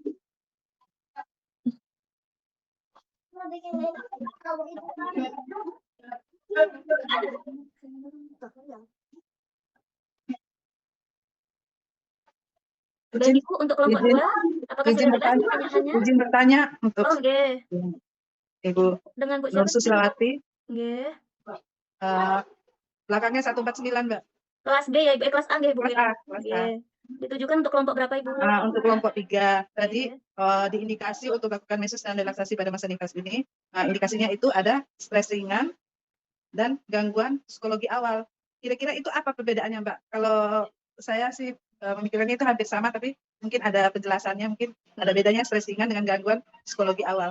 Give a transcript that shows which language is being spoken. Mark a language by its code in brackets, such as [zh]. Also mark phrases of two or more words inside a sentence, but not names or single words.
[id] Baik Ibu, untuk kelompok 2, apakah sudah jelas pertanyaannya? Izin bertanya untuk Oh nggih. Ibu Dengan Bu Nur siapa? Susilawati. Nggih. Belakangnya 149, Mbak. Kelas B ya Ibu, kelas A nggih Bu ya? Kelas A. Nggih. Ditujukan untuk kelompok berapa Ibu? Untuk kelompok 3 tadi Nggih. diindikasi untuk lakukan mesus dan relaksasi pada masa nifas ini. Indikasinya itu ada stres ringan dan gangguan psikologi awal. Kira-kira itu apa perbedaannya, Mbak? Kalau saya sih memikirkannya itu hampir sama, tapi mungkin ada penjelasannya, mungkin ada bedanya stres ringan dengan gangguan psikologi awal.